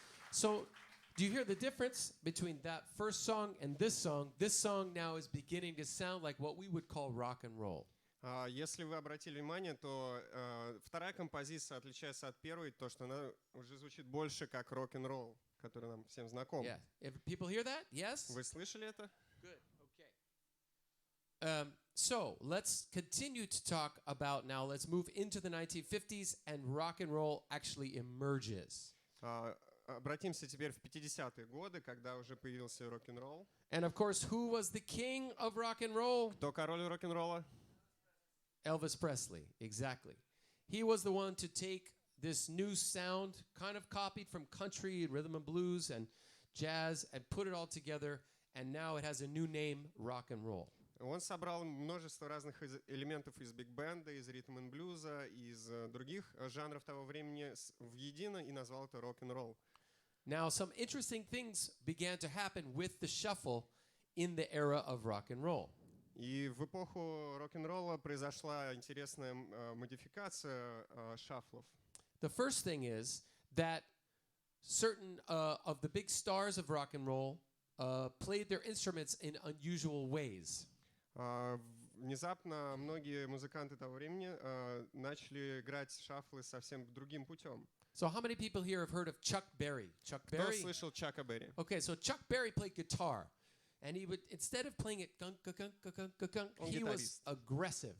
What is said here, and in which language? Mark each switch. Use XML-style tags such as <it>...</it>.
<en>So, do you hear the difference between that first song and this song? This song now is beginning to sound like what we would call rock and roll.</en> <ru>Если вы обратили внимание, то вторая композиция отличается от первой, то, что она уже звучит больше как рок-н-ролл, который нам всем знаком.</ru> <en>Yeah. If people hear that? Yes?</en> <ru>Вы слышали это?</ru> <en>Good. Okay. So, let's continue to talk about now, let's move into the 1950s and rock and roll actually emerges.</en> <ru>Обратимся теперь в 50-е годы, когда уже появился рок-н-ролл.</ru> <en>And of course, who was the king of rock and roll?</en> <ru>Кто король рок-н-ролла?</ru> <en>Elvis Presley, exactly. He was the one to take this new sound, kind of copied from country, rhythm and blues, and jazz, and put it all together, and now it has a new name, rock and roll.</en> <ru>Он собрал множество разных элементов из биг-бенда, из ритм-н-блюза, из других жанров того времени воедино и назвал это рок-н-ролл.</ru> <en>Now, some interesting things began to happen with the shuffle in the era of rock and roll.</en> <ru>И в эпоху рок-н-ролла произошла интересная модификация шафлов.</ru> <en>The first thing is that certain of the big stars of rock and roll played their instruments in unusual ways.</en> <ru>Внезапно многие музыканты того времени начали играть шафлы совсем другим путем.</ru> <en>So how many people here have heard of Chuck Berry? Chuck</en> <ru>Кто</ru> <en>Berry?</en> <ru>слышал Чака Берри?</ru> <en>Okay, so Chuck Berry played guitar. And he would, instead of playing it gunk, gunk, gunk, gunk, gunk, gunk, he was aggressive.</en>